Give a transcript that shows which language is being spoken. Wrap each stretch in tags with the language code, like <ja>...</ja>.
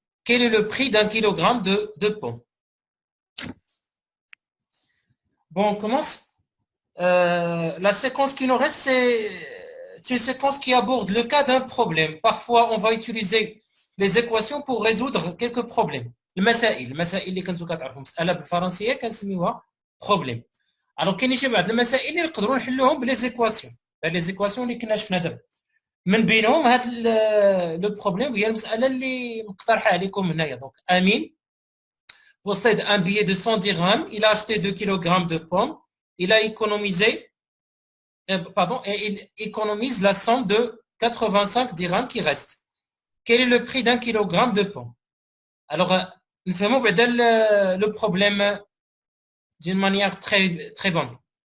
<fr>Quel est le prix d'un kilogramme de pommes? Bon, on commence. La séquence qui nous reste, c'est une séquence qui aborde le cas d'un problème. Parfois, on va utiliser les équations pour résoudre quelques problèmes.</fr> <ar>المسائل اللي كنتو كتعرفوا مساله بالفرنسيه كنسميوها بروبليم. الوغ كاينين شي بعض المسائل اللي نقدروا نحلوهم بلي زيكواسيون. لي زيكواسيون اللي كنا شفنا دابا. من بينهم هاد لو بروبليم هي المساله اللي مقترحه عليكم هنايا.</ar> <fr>دونك امين possède un billet de 100 dirhams, il a acheté 2 kg de pommes, il a économisé et il économise la somme de 85 dirhams qui reste. Quel est le prix d'un kilogramme de pommes? Alors,</fr> <ar>نفهموا بعدا</ar> <fr>le problème d'une manière très bonne.</fr>